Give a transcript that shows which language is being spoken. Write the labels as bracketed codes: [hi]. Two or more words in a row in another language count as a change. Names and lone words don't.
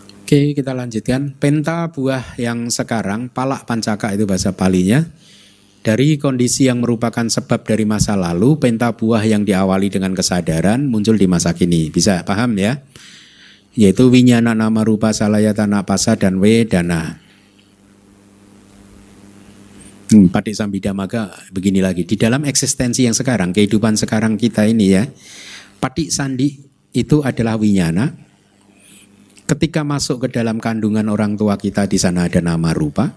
[id] Oke, kita lanjutkan. Penta buah yang sekarang, [pi] palak pancaka [id] itu bahasa Palinya. Dari kondisi yang merupakan sebab dari masa lalu, penta buah yang diawali dengan kesadaran muncul di masa kini. Bisa paham ya? Yaitu [pi] winyana nama rupa salayatana pasa [id] dan wedana. Patik Sambidamaga begini lagi. Di dalam eksistensi yang sekarang, kehidupan sekarang kita ini ya, [pi] patik sandi [id] itu adalah winyana. Ketika masuk ke dalam kandungan orang tua kita, di sana ada nama rupa.